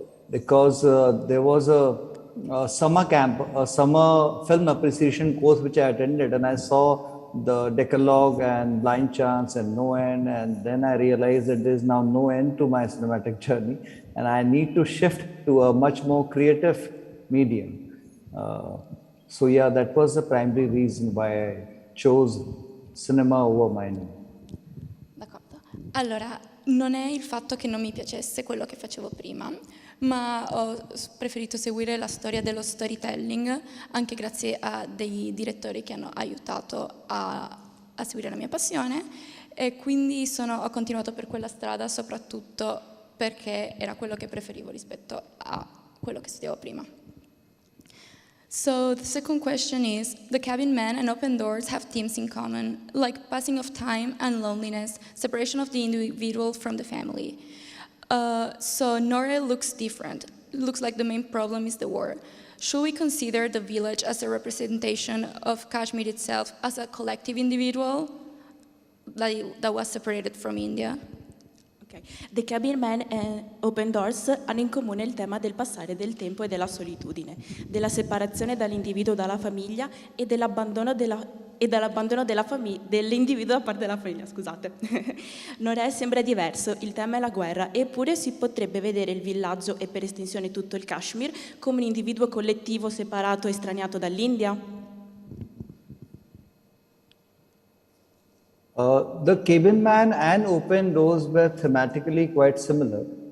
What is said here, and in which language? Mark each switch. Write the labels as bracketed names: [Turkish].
[English] Because there was a summer camp, a summer film appreciation course which I attended, and I saw the Decalogue and Blind Chance and No End, and then I realized that there is now no end to my cinematic journey, and I need to shift to a much more creative medium. So yeah, that was the primary reason why I chose cinema over mining. [Italian] D'accordo. Allora, non è il fatto che non mi piacesse quello che facevo prima, ma ho preferito seguire la storia dello storytelling anche grazie a dei direttori che hanno aiutato a seguire la mia passione, e quindi ho continuato per quella strada soprattutto perché era quello che preferivo rispetto a quello che studiavo prima. [English] So the second question is, The Cabin Man and Open Doors have themes in common, like passing of time and loneliness, separation of the individual from the family. So Nore looks different. It looks like the main problem is the war. Should we consider the village as a representation of Kashmir itself as a collective individual that was separated from India? Okay. [Italian] The Cabin Man e Open Doors hanno in comune il tema del passare del tempo e della solitudine, della separazione dall'individuo dalla famiglia e dell'abbandono dell'individuo da parte della famiglia, scusate. Nore sembra diverso, il tema è la guerra, eppure si potrebbe vedere il villaggio e per estensione tutto il Kashmir come un individuo collettivo separato e estraniato dall'India. [English] The Cabin Man and Open Doors were thematically quite similar.